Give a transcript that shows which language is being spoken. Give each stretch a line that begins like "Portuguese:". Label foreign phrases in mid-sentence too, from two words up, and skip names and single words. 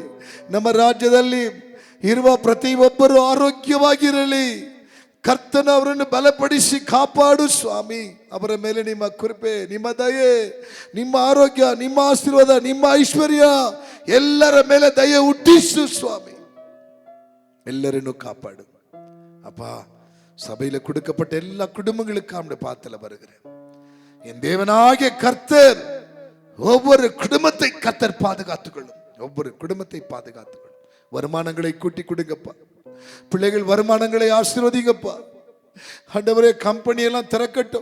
Kannada: ನಮ್ಮ ರಾಜ್ಯದಲ್ಲಿ ಇರುವ ಪ್ರತಿಯೊಬ್ಬರು ಆರೋಗ್ಯವಾಗಿರಲಿ. ಕರ್ತನ ಅವರನ್ನು ಬಲಪಡಿಸಿ ಕಾಪಾಡು ಸ್ವಾಮಿ. ಅವರ ಮೇಲೆ ನಿಮ್ಮ ಕೃಪೆ, ನಿಮ್ಮ ದಯೆ, ನಿಮ್ಮ ಆರೋಗ್ಯ, ನಿಮ್ಮ ಆಶೀರ್ವಾದ, ನಿಮ್ಮ ಐಶ್ವರ್ಯ ಎಲ್ಲರ ಮೇಲೆ ದಯೆ ಹುಟ್ಟಿಸು ಸ್ವಾಮಿ. ಎಲ್ಲರನ್ನು ಕಾಪಾಡು அப்பா.
Tamil: சபையில கொடுக்கப்பட்ட எல்லா குடும்பங்களுக்கும் பாத்துல வருகிறேன். என் தேவனாகிய கர்த்தர் ஒவ்வொரு குடும்பத்தை கர்த்தர் பாதுகாத்துக்கொள்ளும். ஒவ்வொரு குடும்பத்தை பாதுகாத்துக்கொள்ளும். வருமானங்களை கூட்டி கொடுங்கப்பா. பிள்ளைகள் வருமானங்களை ஆசீர்வதிங்கப்பா. ஆண்டவரே, கம்பெனி எல்லாம் திறக்கட்டும்.